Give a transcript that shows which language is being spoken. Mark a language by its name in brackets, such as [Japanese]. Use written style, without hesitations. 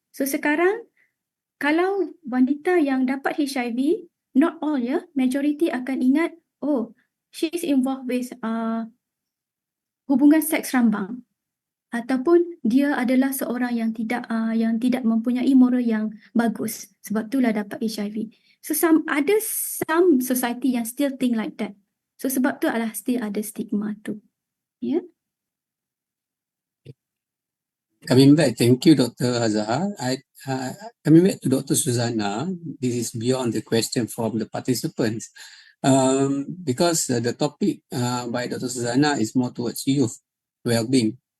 [Malay] So sekarang kalau wanita yang dapat HIV, [English] not all [Malay] ya, majority akan ingat, oh, [English] she is involved with [Malay] hubungan seks rambang, ataupun dia adalah seorang yang tidak mempunyai moral yang bagus, sebab itulah dapat HIV. [English] So some society [Malay] yang [English] still think like that. [Malay] So sebab tu adalah [English] still [Malay] ada stigma tu. Ya. Yeah? [English] Coming back, thank you, Dr. Azahah. Coming back to Dr. Suzanna, this is beyond the question from the participants. Because the topic by Dr. Suzanna is more towards youth well-being.